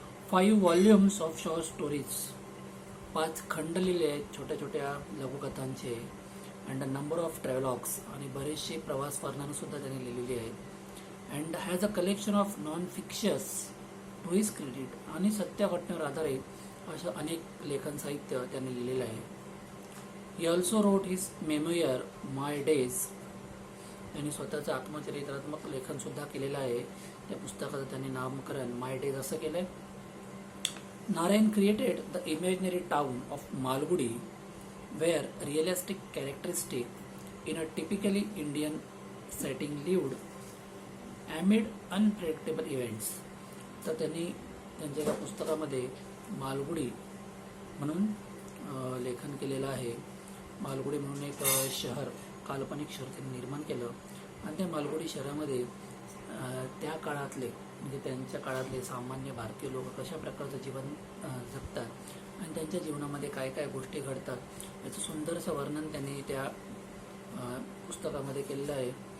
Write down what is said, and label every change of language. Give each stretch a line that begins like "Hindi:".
English: 5 volumes of short stories.
Marathi: 5 खंड लिहिले आहेत छोट्या छोट्या लघुकथांचे.
English: and a number of travelogues,
Marathi: आणि बरेचसे प्रवास वर्णनं सुद्धा त्यांनी लिहिलेली आहेत.
English: And has a collection of non fictions to his credit.
Marathi: आणि सत्य घटनेवर आधारित असं अनेक लेखन साहित्य त्यांनी लिहिलेलं आहे.
English: He also wrote his memoir my days.
Marathi: त्यांनी स्वतःचं आत्मचरित्रात्मक लेखन सुद्धा केलेलं आहे. त्या पुस्तकाचं त्यांनी नामकरण माय डेज असं केलं आहे.
English: Narayan created the imaginary town of Malgudi where realistic characteristic in a typically Indian setting lived amid unpredictable events.
Marathi: तर त्यांनी त्यांच्या या पुस्तकामध्ये मालगुडी म्हणून लेखन केलेलं आहे. मालगुडी म्हणून एक शहर, काल्पनिक शहर त्यांनी निर्माण केलं. आणि त्या मालगुडी शहरामध्ये त्या काळातले, म्हणजे त्यांच्या काळातले सामान्य भारतीय लोक कशा प्रकारचं जीवन जगतात आणि त्यांच्या जीवनामध्ये काय काय गोष्टी घडतात याचं सुंदरसं वर्णन त्यांनी त्या पुस्तकामध्ये केलेलं आहे.